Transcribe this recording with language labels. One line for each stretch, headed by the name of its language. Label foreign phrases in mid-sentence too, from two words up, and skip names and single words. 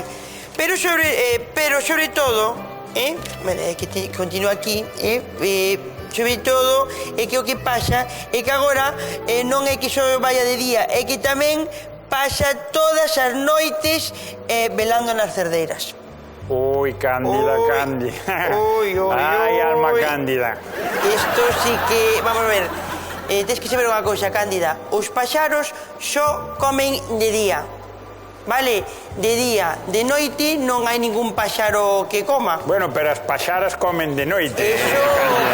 Galician: Pero sobre todo, que continúa aquí, sobre todo, é que o que pasa é que agora non é que só vaya de día, é que tamén pasa todas as noites velando nas cerdeiras. Uy, Cándida, Uy, Cándida. uy, uy, Ay, alma uy. Cándida. Isto sí que... Vamos a ver. Tens que saber unha cousa, Cándida. Os paxaros só comen de día. Vale? De día. De noite non hai ningún paxaro que coma. Bueno, pero as paxaras comen de noite. Eso Cándida.